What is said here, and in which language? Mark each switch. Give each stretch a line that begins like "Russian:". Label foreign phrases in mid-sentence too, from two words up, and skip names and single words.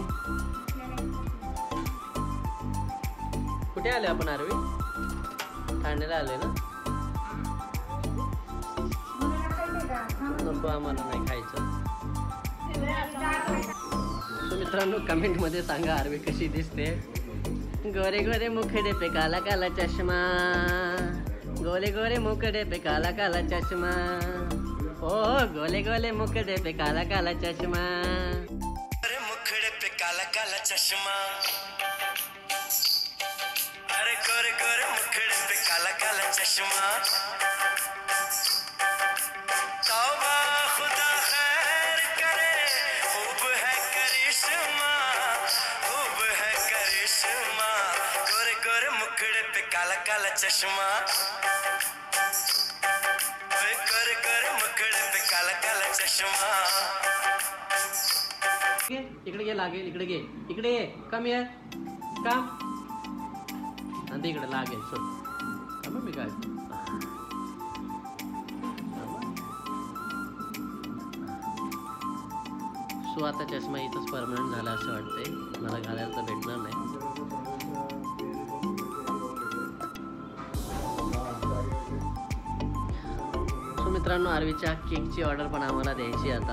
Marathi: कुठे आले आपण आरवी? ठाण्याला आले ना? नको, आम्हाला नाही खायचं. सो मित्रांनो, कमेंटमध्ये सांगा आरवी कशी दिसते.
Hindi: गोरे गोरे मुखड़े पे काला काला चष्मा, गोले गोले मुखड़े पे काला काला चष्मा, ओ गोले गोले मुखड़े पे काला काला चष्मा, गोरे मुखड़े पे काला काला चष्मा, अरे गोरे गोरे मुखड़े पे काला काला चष्मा. तौबा खुदा खैर करे, खूब है करिश्मा, खूब है करिश्मा, गोरे गोरे मुखड़े पे काला काला चष्मा, गोरे गोरे मुखड़े पे काला काला चष्मा.
Marathi: इकडे घे, लागेल. इकडे घे, इकडे ये. कम ये, काम. आणि इकडे लागेल. सोड. कम मी काय. सो आता चष्मा इथंच परमनंट झाला असं वाटतंय. मला घालायला तर भेटणार नाही. सो मित्रांनो, आरवीच्या केकची ऑर्डर पण आम्हाला द्यायची आता.